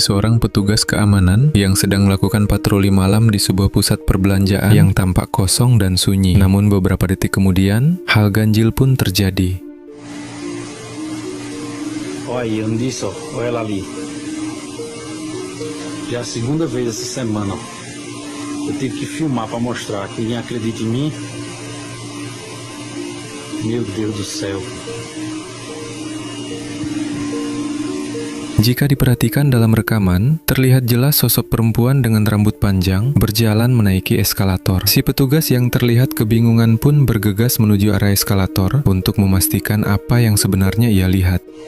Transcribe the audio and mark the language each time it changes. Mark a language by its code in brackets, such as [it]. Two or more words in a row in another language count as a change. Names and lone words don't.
[id] seorang petugas keamanan yang sedang melakukan patroli malam di sebuah pusat perbelanjaan yang tampak kosong dan sunyi. Namun beberapa detik kemudian, hal ganjil pun terjadi. [pt] Olha, Andiço, olha ela ali. Já a segunda vez essa semana. Eu tive que filmar para mostrar que ninguém acredita em mim. Meu Deus do céu. [id] Jika diperhatikan dalam rekaman, terlihat jelas sosok perempuan dengan rambut panjang berjalan menaiki eskalator. Si petugas yang terlihat kebingungan pun bergegas menuju arah eskalator untuk memastikan apa yang sebenarnya ia lihat.